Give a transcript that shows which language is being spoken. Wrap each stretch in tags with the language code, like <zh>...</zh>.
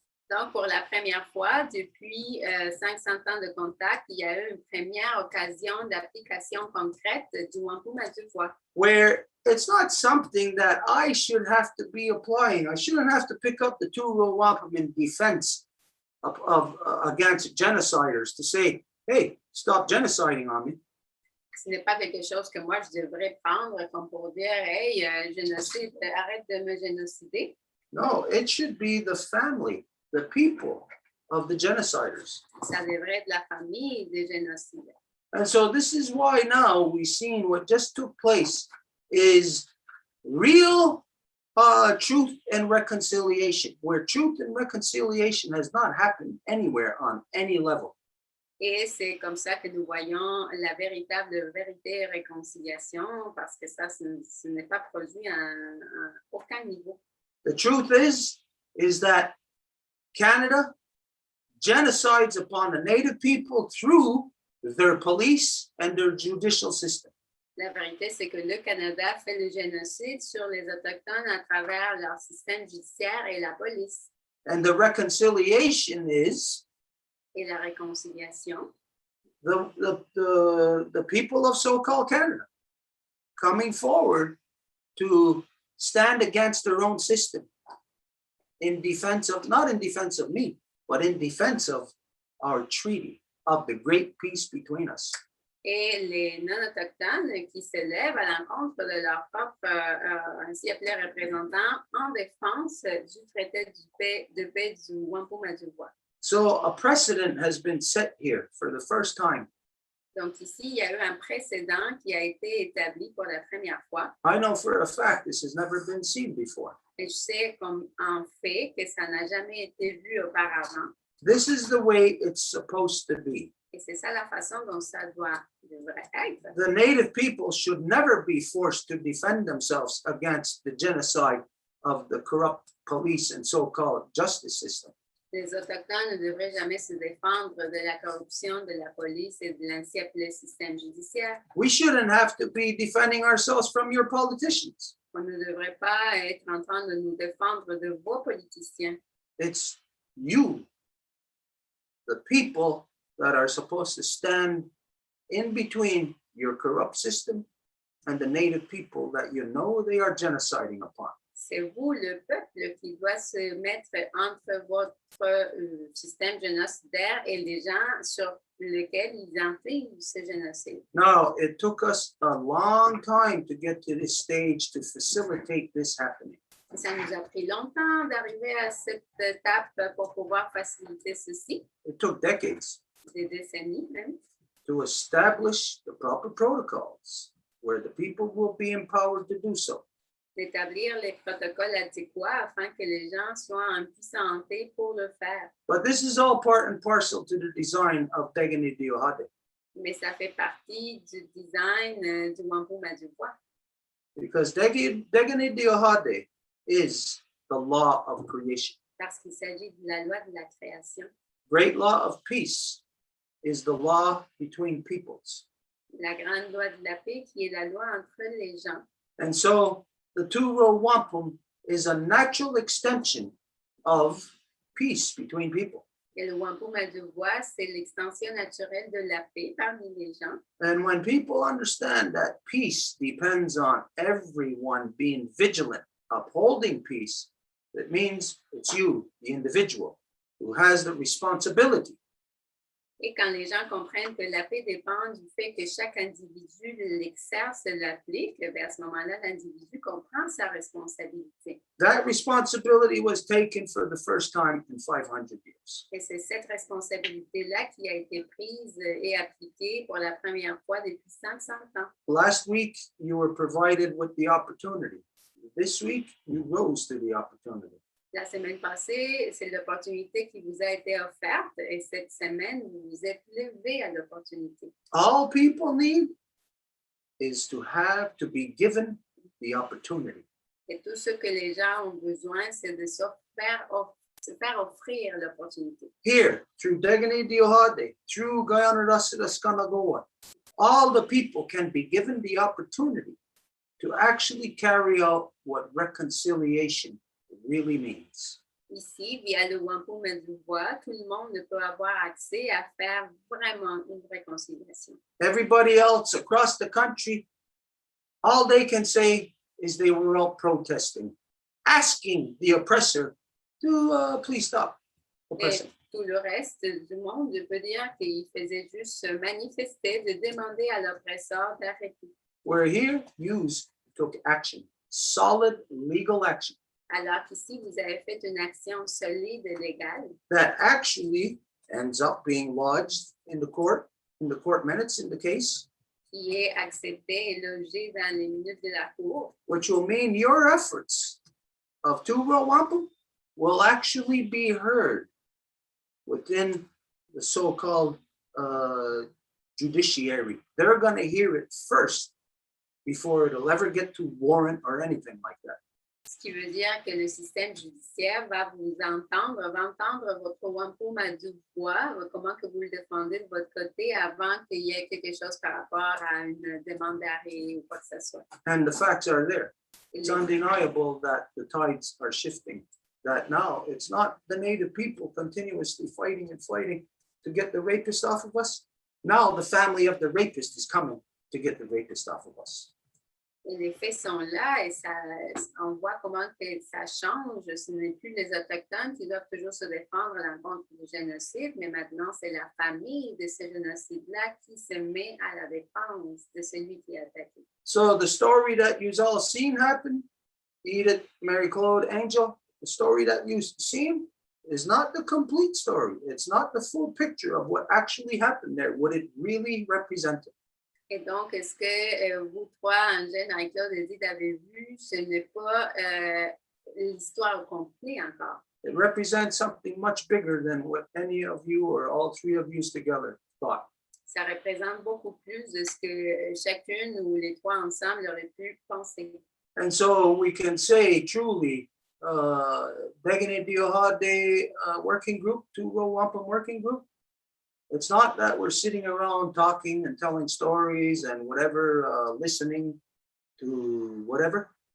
<fr>Donc, pour la première fois depuis 500 ans de contact, il y a eu une première occasion d'application concrète du wampum à deux voix.</fr> <en>Where it's not something that I should have to be applying. I shouldn't have to pick up the two-row wampum in defense of against genociders to say, hey, stop genociding on me.</en> <fr>Ce n'est pas quelque chose que moi, je devrais prendre comme pour dire, hey, génocide, arrête de me génocider.</fr> <en>No, it should be the family, the people of the genociders.</en> <fr>Ça devrait être la famille des génocidaires.</fr> <en>And so this is why now we've seen what just took place is real truth and reconciliation, where truth and reconciliation has not happened anywhere on any level.</en> <fr>Et c'est comme ça que nous voyons la véritable vérité et réconciliation, parce que ça, ce n'est pas produit à aucun niveau.</fr> <en>The truth is that Canada genocides upon the native people through their police and their judicial system.</en> <fr>La vérité, c'est que le Canada fait le génocide sur les Autochtones à travers leur système judiciaire et la police.</fr> <en>And the reconciliation is</en> <fr>Et la réconciliation,</fr> <en>the people of so-called Canada coming forward to stand against their own system in defense of, not in defense of me, but in defense of our treaty, of the great peace between us.</en> <fr>et les non-autochtones qui se lèvent à l'encontre de leur propre, ainsi appelés représentants en défense du traité de paix du Wampum à deux voix.</fr> <en>So a precedent has been set here for the first time</en> <fr>Donc ici, il y a eu un précédent qui a été établi pour la première fois.</fr> <en>I know for a fact this has never been seen before.</en> <fr>Et je sais comme en fait que ça n'a jamais été vu auparavant.</fr> <en>This is the way it's supposed to be.</en> <fr>Et c'est ça la façon dont ça devrait être.</fr> <en>The native people should never be forced to defend themselves against the genocide of the corrupt police and so-called justice system.</en> <fr>Les Autochtones ne devraient jamais se défendre de la corruption de la police et de l'ainsi appelé système judiciaire.</fr> <en>We shouldn't have to be defending ourselves from your politicians.</en> <fr>On ne devrait pas être en train de nous défendre de vos politiciens.</fr> <en>It's you, the people, that are supposed to stand in between your corrupt system and the native people that you know they are genociding upon.</en> <fr>C'est vous, le peuple, qui doit se mettre entre votre système génocidaire et les gens sur lesquels ils infligent ce génocide.</fr> <en>Now, it took us a long time to get to this stage to facilitate this happening.</en> <fr>Ça nous a pris longtemps d'arriver à cette étape pour pouvoir faciliter ceci,</fr> <en>It took decades</en> <fr>des décennies même,</fr> <en>to establish the proper protocols where the people will be empowered to do so.</en> <fr>d'établir les protocoles adéquats afin que les gens soient en puissanté pour le faire.</fr> <en>But this is all part and parcel to the design of Degani Diohade,</en> <fr>Mais ça fait partie du design du Wampum à Dubois.</fr> <en>because Degani Diohade is the law of creation.</en> <fr>Parce qu'il s'agit de la loi de la création.</fr> <en>Great law of peace is the law between peoples.</en> <fr>La grande loi de la paix qui est la loi entre les gens.</fr> <en>And so the two-row wampum is a natural extension of peace between people.</en> <fr>Et le Wampum à Dubois, c'est l'extension naturelle de la paix parmi les gens.</fr> <en>And when people understand that peace depends on everyone being vigilant, upholding peace, it means it's you, the individual, who has the responsibility</en> <fr>Et quand les gens comprennent que la paix dépend du fait que chaque individu l'exerce, l'applique, à ce moment-là, l'individu comprend sa responsabilité.</fr> <en>That responsibility was taken for the first time in 500 years.</en> <fr>Et c'est cette responsabilité-là qui a été prise et appliquée pour la première fois depuis 500 ans.</fr> <en>Last week, you were provided with the opportunity. This week, you rose to the opportunity.</en> <fr>La semaine passée, c'est l'opportunité qui vous a été offerte et cette semaine, vous vous êtes levé à l'opportunité.</fr> <en>All people need is to be given the opportunity.</en> <fr>Et tout ce que les gens ont besoin, c'est de se faire offrir l'opportunité.</fr> <en>Here, through Degani Diohade, through Guyana Skanagoa, all the people can be given the opportunity to actually carry out what reconciliation really means.</en> <fr>Ici, via le Wampum à Dubois, tout le monde peut avoir accès à faire vraiment une réconciliation.</fr> <en>Everybody else across the country, all they can say is they were out protesting, asking the oppressor to please stop oppressing.</en> <fr>Et tout le reste du monde peut dire qu'il faisait juste se manifester, de demander à l'oppresseur d'arrêter.</fr> <en>Where here, you took action, solid legal action.</en> <fr>Alors qu'ici, vous avez fait une action solide et légale</fr> <en>That actually ends up being lodged in the court minutes in the case,</en> <fr>qui est acceptée et logée dans les minutes de la cour,</fr> <en>which will mean your efforts of two-row wampum will actually be heard within the so-called judiciary. They're going to hear it first before it'll ever get to warrant or anything like that.</en> <fr>ce qui veut dire que le système judiciaire va vous entendre, va entendre votre Wampum à Dubois, comment que vous le défendez de votre côté avant qu'il y ait quelque chose par rapport à une demande d'arrêt ou quoi que ce soit.</fr> <en>And the facts are there. It's</en> <fr>Les-</fr> <en>undeniable that the tides are shifting, that now it's not the native people continuously fighting and fighting to get the rapist off of us. Now the family of the rapist is coming to get the rapist off of us.</en> <fr>Et les faits sont là et ça, on voit comment que ça change. Ce n'est plus les Autochtones qui doivent toujours se défendre à l'encontre du génocide, mais maintenant c'est la famille de ce génocide-là qui se met à la défense de celui qui est attaqué.</fr> <en>So the story that you've all seen happen, Edith, Mary Claude, Angel, the story that you've seen is not the complete story. It's not the full picture of what actually happened there, what it really represented.</en> <fr>Et donc, ce que vous trois, Angèle, Marie-Claude et Edith, avez vu, ce n'est pas l'histoire au complet encore.</fr> <en>It represents something much bigger than what any of you or all three of you together thought.</en> <fr>Ça représente beaucoup plus de ce que chacune ou les trois ensemble auraient pu penser.</fr> <en>And so we can say truly, Begin Diohade working group, Tugo Wampum working group. It's not that we're sitting around talking and telling stories and whatever, listening to whatever.</en>